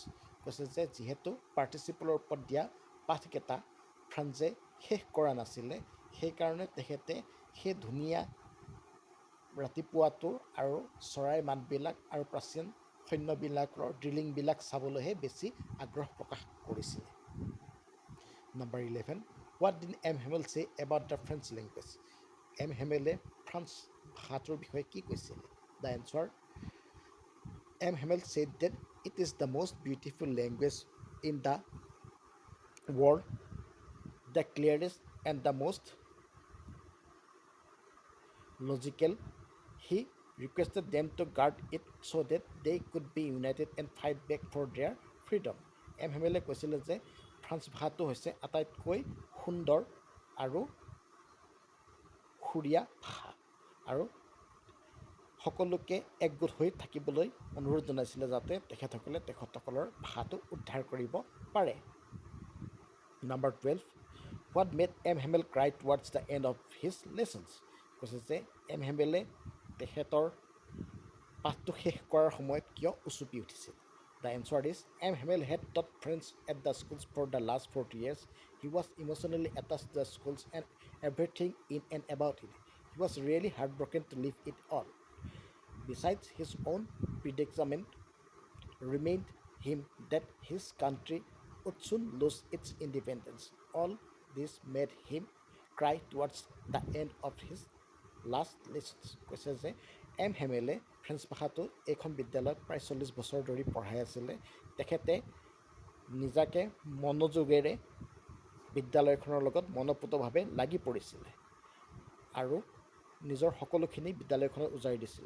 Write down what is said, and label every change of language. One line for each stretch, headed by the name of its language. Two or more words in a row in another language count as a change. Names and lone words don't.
Assamese: কৈছে যে যিহেতু পাৰ্টিচিপলৰ ওপৰত দিয়া পাঠকেইটা ফ্ৰান্সে শেষ কৰা নাছিলে, সেইকাৰণে তেখেতে সেই ধুনীয়া ৰাতিপুৱাটো আৰু চৰাইৰ মাতবিলাক আৰু প্ৰাচীন সৈন্যবিলাকৰ ড্ৰিলিংবিলাক চাবলৈহে বেছি আগ্ৰহ প্ৰকাশ কৰিছিলে।
English: Number 11. What did M. Hamel say about the French language?
Assamese: M. Hamele ফ্ৰান্স ভাষাটোৰ বিষয়ে কি কৈছিলে?
English: The answer. M. Hamel said that it is the most beautiful language in the world, the clearest and the most logical. He requested them to guard it so that they could be united and fight back for their freedom. M.
Assamese: Hamele কৈছিলে যে ফ্ৰান্স ভাষাটো হৈছে আটাইতকৈ সুন্দৰ আৰু সুৰীয়া ভাষা, আৰু সকলোকে একগোট হৈ থাকিবলৈ অনুৰোধ জনাইছিলে যাতে তেখেতসকলৰ ভাষাটো উদ্ধাৰ কৰিব পাৰে।
English: Number 12. What made M. Hamel cry towards the end of his lessons?
Assamese: কৈছে যে M. Hamele তেখেতৰ পাঠটো শেষ কৰাৰ সময়ত কিয় উচুপি উঠিছিল।
English: The answer is M. Hamel had taught French at the schools for the last 40 years. He was emotionally attached to the schools and everything in and about it. He was really heartbroken to leave it all. Besides, his own predicament reminded him that his country would soon lose its independence. All this made him cry towards the end of his last lessons.
Assamese: কৈছে যে M. Hamele ফ্ৰেন্স ভাষাটো এইখন বিদ্যালয়ত প্ৰায় 40 বছৰ ধৰি পঢ়াই আছিলে। তেখেতে নিজাকে মনোযোগেৰে বিদ্যালয়খনৰ লগত মনোপুতভাৱে লাগি পৰিছিলে আৰু নিজৰ সকলোখিনি বিদ্যালয়খনত উজাৰি দিছিলে।